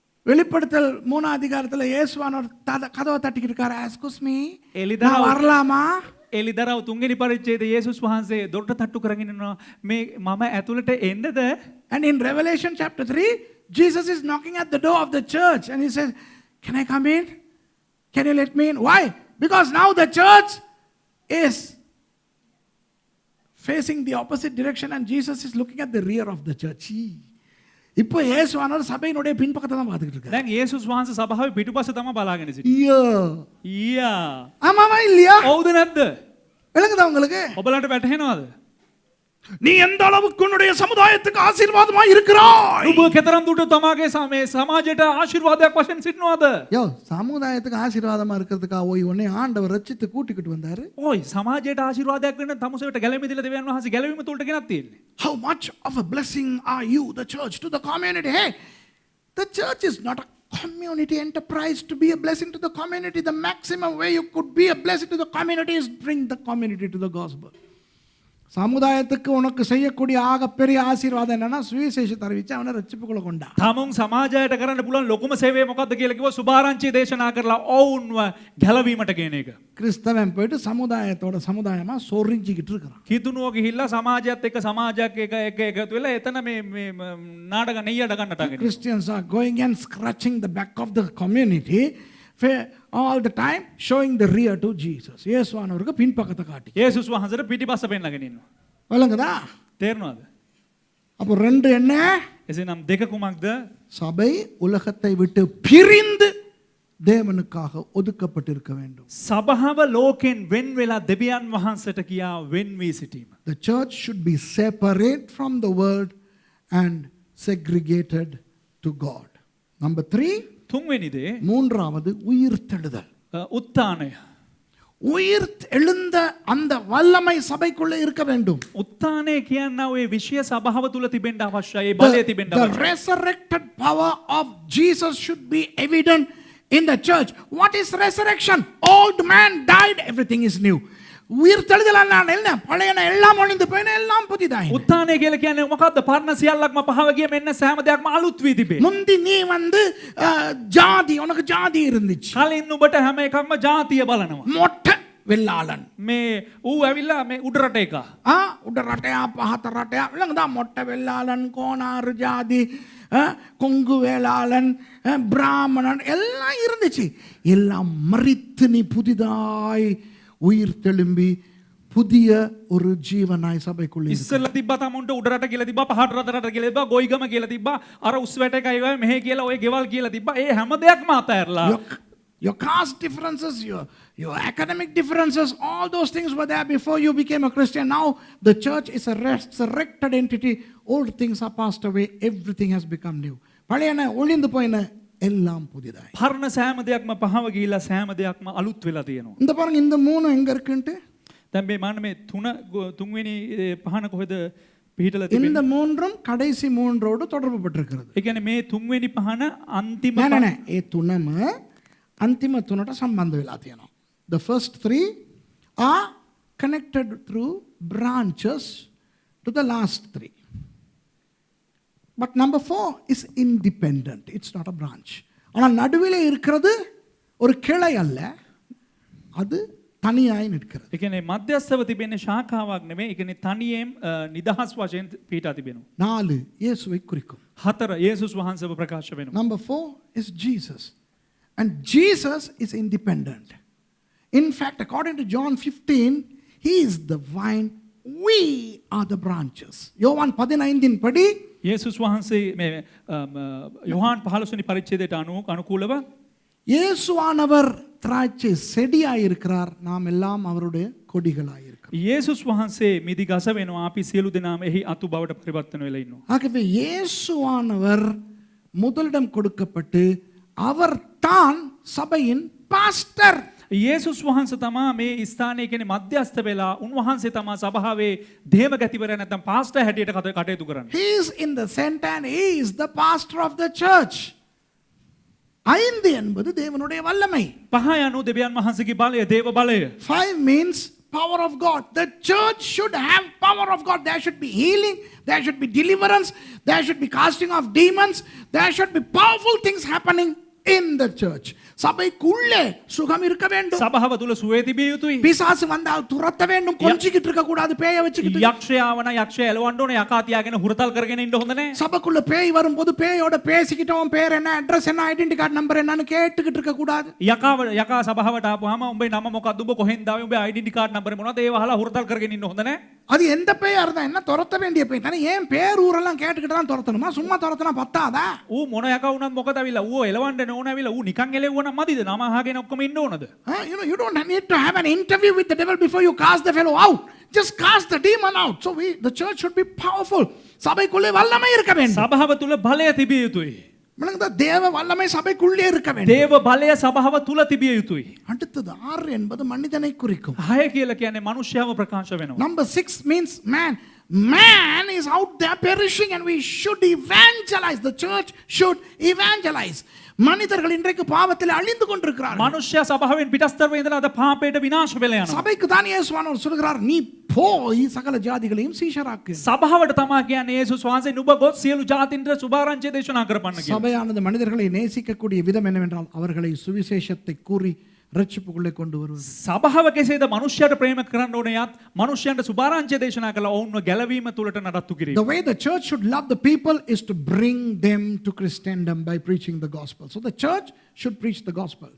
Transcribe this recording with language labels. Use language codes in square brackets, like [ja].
[ta] வெளிப்படுத்தல் 3 அதிகாரத்துல இயேசுவானவர் கதவை தட்டிக்கிட்டு இருக்காரு. [en] excuse me, [ta] நான் வரலாமா? [si] එලිදරව් තුන්වෙනි පරිච්ඡේදයේ යේසුස් වහන්සේ දොරට තට්ටු කරගෙන ඉන්නවා. මේ මම ඇතුළට එන්නද? [en] And in Revelation chapter 3, Jesus is knocking at the door of the church and he says, "Can I come in? Can you let me in?" Why? Because now the church is facing the opposite direction and Jesus is looking at the rear of the church. [ta] இப்போ இயேசுவானவர் சபையினுடைய பின்பக்கத்தை தான் பார்த்துக்கிட்டு இருக்காரு. [si] දැන් යේසුස් වහන්සේ සභාවේ පිටුපස්ස තමයි බලාගෙන සිටින්නේ. ඊයා. [ta] ஆமாவா இல்லையா? [si] ඔව්ද නැද්ද? [ta] விளங்குதா உங்களுக்கு? [si] ඔබලට වැටහෙනවද? [ta] நீ எந்த அளவுக்கு உன்னுடைய சமுதாயத்துக்கு ஆசீர்வாதமா இருக்கிறாய்? [si] ඔබ කෙතරම් දුරට තමාගේ සමාජයට ආශිර්වාදයක් වශයෙන් සිටිනවද? [ta] சமுதாயத்துக்கு ஆசீர்வாதமா இருக்கிறதுக்கா உன்னை ஆண்டவர் ரட்சித்து கூட்டிக்கிட்டு வந்தாரு. [si] ඔයි සමාජයට ආශිර්වාදයක් වෙන්න තමුසෙට ගැලෙමිදලා දෙවියන් වහන්සේ ගැලවීම තුලට ගෙනත් තියෙන්නේ. [en] How much of a blessing are you, the church, to the community? Hey, the church is not a community enterprise to be a blessing to the community. The maximum way you could be a blessing to the community is bring the community to the gospel. [ta] சமுதாயத்துக்கு உனக்கு செய்யக்கூடிய ஆகப்பெரிய ஆசீர்வாதம் என்னன்னா சுவிசேஷத்தை அறிவிச்சு அவனை ரட்சிப்புக்குள்ள கொண்டா. [si] තමුන් සමාජයට කරන්න පුළුවන් ලොකුම සේවය මොකක්ද කියලා කිව්ව සුභාරංචිය දේශනා කරලා ඔවුන්ව ගැලවීමට කියන එක. [ta] கிறிஸ்தவன் போயிட்டு சமுதாயமா சொரிஞ்சிக்கிட்டு இருக்கிறான். [si] කිතුනුව ගිහිල්ලා සමාජයත් එක්ක සමාජයක් එක එකතු වෙලා එතන මේ නාටක නෙయ్యඩ ගන්නට අගෙන. [en] Christians are going and scratching the back of the community all the time, showing the rear to Jesus. [ta] இயேசுவானவருக்கு பின்பக்கத்தை காட்டி. [si] යේසුස් වහන්සේට පිටිපස්ස පෙන්නගෙන ඉන්නවා. [ta] விளங்குதா? [si] තේරෙනවද? [ta] அப்போ ரெண்டு என்ன? [si] එසේනම් දෙක කුමක්ද? [ta] சபை உலகத்தை விட்டு பிரிந்து தேவனுக்காக ஒதுக்கப்பட்டிருக்க வேண்டும். [si] සභාව ලෝකෙන් වෙන් වෙලා දෙවියන් වහන්සේට කියා වෙන් වී සිටීම. [en] The church should be separate from the world and segregated to God. Number 3, [si] තුන්වෙනි දේ [ta] மூன்றாவது உயிர்த்தெழுதல். [si] උත්ථානය. [ta] உயிர் எழுந்த அந்த வல்லமை சபைக்குள்ள இருக்க வேண்டும். [si] උත්ථානය කියනවා ඔය විශ්ව සභාව තුල තිබෙන්න අවශ්‍යයි. ඒ බලය තිබෙන්න [en] The [si] අවශ්‍යයි. [en] resurrected power of Jesus should be evident in the church. What is resurrection? Old man died, everything is new. [ta] உயிர்த்தெழுதல் என்ன? பழையன எல்லாம் ஒழிந்து போயின, எல்லாம் புதிதாயின. [si] උත්ථානය කියලා කියන්නේ මොකද්ද? පරණ සියල්ලක්ම පහව ගිය මෙන්න සෑම දෙයක්ම අලුත් වී තිබේ. [ta] முந்தி நீ ஜாதி, உனக்கு ஜாதி இருந்துச்சு. [si] කලින් නුඹට හැම එකක්ම ජාතිය බලනවා. [ta] மொட்டை வெள்ளாளன். [si] මේ ඌ ඇවිල්ලා මේ උඩ රට එක. උඩ රටයා පහත රටයා [ta] விளங்குதா? மொட்டை வெள்ளாளன், கோனாறு ஜாதி, கொங்கு வேளாளன், பிராமணன் எல்லாம் இருந்துச்சு. எல்லாம் மரித்து நீ புதிதாய் உயிர் தெழும்பி புதிய ஒரு ஜீவனாய் சபைக்குள்ளே [si] ඉස්සෙල්ලා තිබ්බා තමුන්ට උඩ රට කියලා තිබ්බා, පහට රට කියලා තිබ්බා, ගොයිගම කියලා තිබ්බා, අර උස් වැට එකයි වගේ මෙහෙ කියලා ඔය ගෙවල් කියලා තිබ්බා. ඒ හැම දෙයක්ම අතහැරලා [en] your caste differences, your academic differences, all those things were there before you became a Christian. Now the church is a resurrected entity. Old things are passed away, everything has become new. [ta] பழையன ஒளிந்து போயின, எல்லாம் புதிதாய். [si] පරණ සෑම දෙයක්ම පහව ගිහිලා සෑම දෙයක්ම අලුත් වෙලා තියෙනවා. [ta] இந்த பாருங்க, இந்த மூணு எங்க இருக்குன்ட்டு. [si] දැන් මේ මාන මේ තුන්වෙනි පහන කොහෙද පිහිටලා තිබෙන්නේ? [ta] இந்த மூன்றும் கடைசி மூன்றோடு தொடர்பு பட்டிருக்கிறது. [si] ඒ කියන්නේ මේ තුන්වෙනි පහන අන්තිම නෑ ඒ තුනම අන්තිම තුනට සම්බන්ධ වෙලා තියෙනවා. [en] The first 3 are connected through branches to the last 3. But number 4 is independent. It's not a branch. [ta] ஆனால் நடுவிலே இருக்கிறது ஒரு கிளை அல்ல, அது [si] තනියයි [ta] නිற்கிறது. [si] ඒ කියන්නේ මධ්‍යස්ථව තිබෙන ශාඛාවක් නෙමෙයි. ඒ කියන්නේ තනියෙන් නිදහස් වශයෙන් පිටා තිබෙනවා. [ta] 4 இயேசுவை குறிக்கும். [si] 4 යේසුස් වහන්සේව ප්‍රකාශ වෙනවා. [en] Number 4 is Jesus. And Jesus is independent. In fact, according to John 15, he is the vine, we are the branches. [ta] யோவான் 15 படி [si] යේසුස් වහන්සේ මේ යොහාන් 15 වෙනි පරිච්ඡේදයට අනුකූලව [ta] இயேசுவானவர் திராட்சை செடியாய் இருக்கிறார், நாம் எல்லாம் அவருடைய கொடிகளாய் இருக்கிறோம். [si] යේසුස් වහන්සේ මිදි ගස වෙනවා අපි සියලු දෙනාම එහි අතු බවට පරිවර්තන වෙලා ඉන්නවා. [ta] ஆகவே இயேசுவானவர் முதலிடம் கொடுக்கப்பட்டு அவர் தான் சபையின் பாஸ்டர். [si] යේසුස් වහන්සේ තමා මේ ස්ථානයේ කියන්නේ මධ්‍යස්ථ වෙලා උන්වහන්සේ තමා සභාවේ දේව ගැතිවරයා නැත්නම් පාස්ටර් හැටියට කටයුතු කරන්නේ. [en] He is in the center and he is the pastor of the church. [ta] 5 என்பது தேவனுடைய வல்லமை. [si] පහ යනු දෙවියන් වහන්සේගේ බලය දේව බලය. [en] 5 means power of God. The church should have power of God. There should be healing, there should be deliverance, there should be casting of demons, there should be powerful things happening in the church. [ta] சபைக்குள்ளே சுகம் இருக்க வேண்டும். [si] සභාව තුල සුවය තිබිය යුතුයි. [ta] பிசாசு வந்தால் துரத்த வேண்டும். கொஞ்சிக்கிட்டு இருக்க கூடாது, பேய வச்சுக்கிட்டு. [si] යක්ෂයාවන යක්ෂය එලවන්න ඕනේ යකා තියාගෙන හුරතල් කරගෙන ඉන්න හොඳ නැහැ. [ta] சபைக்குள்ள பேய் வரும்போது பேயோட பேசிக்கிட்டு உன் பேர் என்ன, அட்ரஸ் என்ன, ஐடென்டி கார்டு நம்பர் என்னன்னு கேட்டுக்கிட்டு இருக்க கூடாது. [si] යකා සභාවට ආපුවාම උඹේ නම මොකක්ද, උඹ කොහෙන්ද ආවේ, උඹේ ඩෙන්ටි කාඩ් නම්බරේ මොනවද, ඒව අහලා හුරතල් කරගෙන ඉන්න හොඳ නැහැ. [ta] அது எந்த பேயா இருந்தா என்ன, துரத்த வேண்டிய பேய் தானே. ஏன் பேர் ஊரெல்லாம் கேட்டுக்கிட்டு தான் துரத்தணுமா? சும்மா துரத்தினா பத்தாதா? [si] ඌ මොන යකා වුණත් මොකද අවිලා ඌ එලවන්න ඕන අවිලා ඌ නිකන් එලෙවුවා නම් මදිද? නම අහගෙන ඔක්කොම ඉන්න ඕනද? [en] You don't need to have an interview with the devil before you cast the fellow out. Just cast the demon out. So the church should be powerful. [ta] சபைக்குள்ளே வல்லமை இருக்க வேண்டும். [si] සභාව තුල බලය තිබිය යුතුයි. [ta] விளங்குதா? தேவ வல்லமை சபைக்குள்ளே இருக்க வேண்டும். [si] දේව බලය සභාව තුල තිබිය යුතුයි. [ta] அடுத்தது 6 என்பது மனிதனை குறிக்கும். [si] 6 කියලා කියන්නේ මනුෂ්‍යව ප්‍රකාශ වෙනවා. [en] Number 6 means man. Man is out there perishing and we should evangelize. The church should evangelize. [ta] மனிதர்கள் இன்றைக்கு பாவத்தில் அழிந்து கொண்டிருக்கிறார்கள். [si] මනුෂ්‍ය සභාවෙන් පිටස්තරව ඉඳලා අද පාපයට විනාශ වෙලා යනවා. [ta] சபைக்கு தான் இயேசுவானவர் சொல்கிறார், நீ போய் சகல ஜாதிகளையும் சீஷராக்கு. [si] සභාවට තමා කියන්නේ යේසුස් වහන්සේ නුඹ ගොස් සියලු ජාතින්ට සුභාරංචිය දේශනා කරපන්න කියලා. [ta] சபையானது மனிதர்களை நேசிக்கக்கூடிய விதம் என்னவென்றால் அவர்களை சுவிசேஷத்தை கூறி ரட்சிப்புக்குள்ளே கொண்டு வருவது. [si] සභාව කෙසේද මනුෂ්‍යයට ප්‍රේම කරන්න ඕනේ යත් මනුෂ්‍යයන්ට සුභාරංචිය දේශනා කළා ඔවුන්ව ගැලවීම තුලට නඩත්තු කිරීම. [en] The way the church should love the people is to bring them to Christendom by preaching the gospel. So the church should preach the gospel.